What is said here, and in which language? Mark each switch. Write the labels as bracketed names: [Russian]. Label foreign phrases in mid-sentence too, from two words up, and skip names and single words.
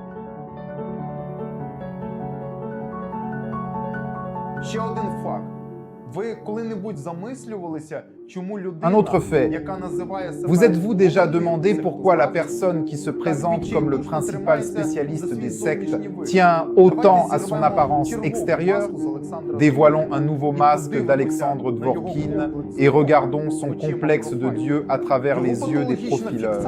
[Ukrainian] Ще один факт. Ви коли-небудь замислювалися, чому людина, [French] Un autre fait. [Ukrainian] яка називає себе... [French] Vous êtes-vous déjà demandé pourquoi la personne qui se présente comme le principal spécialiste des sectes tient autant à son apparence extérieure? Dévoilons un nouveau masque d'Alexandre Dvorkin et regardons son complexe de Dieu à travers les yeux des profileurs.